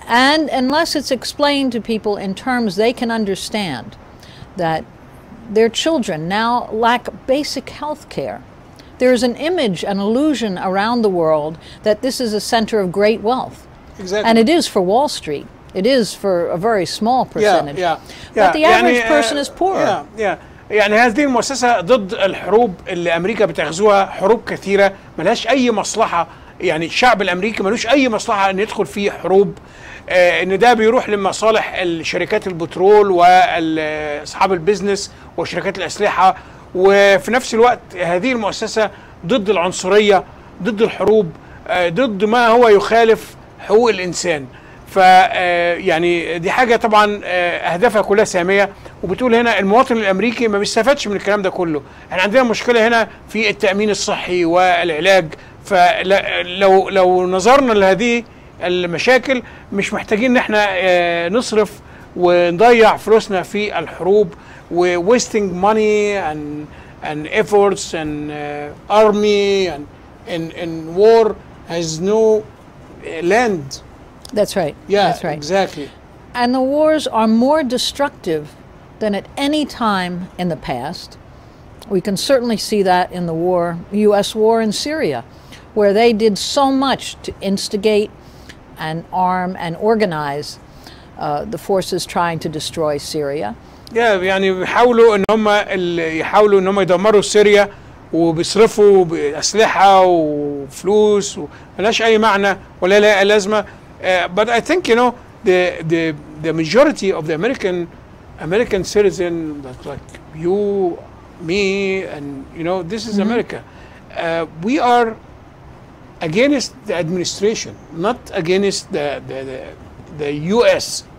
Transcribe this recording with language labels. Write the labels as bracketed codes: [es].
[en] And unless it's explained to people in terms they can understand, that their children now lack basic health care. There's an image, an illusion around the world that this is a center of great wealth. Exactly. And it is for Wall Street. It is for a very small percentage. But the average person is poor. [ar] يعني هذه المؤسسة ضد الحروب اللي أمريكا بتغزوها، حروب كثيرة ملهاش أي مصلحة. يعني الشعب الأمريكي ملوش أي مصلحة أن يدخل في حروب، إن ده بيروح لمصالح الشركات البترول وأصحاب البيزنس وشركات الأسلحة. وفي نفس الوقت هذه المؤسسة ضد العنصرية، ضد الحروب، ضد ما هو يخالف حقوق الإنسان. يعني دي حاجة طبعا أهدافها كلها سامية، وبتقول هنا المواطن الأمريكي ما بيستفادش من الكلام ده كله. احنا عندنا مشكلة هنا في التأمين الصحي والعلاج، فلو نظرنا لهذه المشاكل مش محتاجين ان احنا نصرف ونضيع فلوسنا في الحروب و [en] wasting money and efforts and army and war has no land. That's right. Yeah, that's right. Exactly. And the wars are more destructive than at any time in the past. We can certainly see that in the U.S. war in Syria, where they did so much to instigate and arm and organize the forces trying to destroy Syria. [ar] يعني بيحاولوا ان هم يدمروا سوريا، وبيصرفوا بأسلحة وفلوس وملهاش أي معنى ولا لها لازمة. [en] But I think, you know, the majority of the American citizen, like you, me, and you know, this is America. We are against the administration, not against the U.S.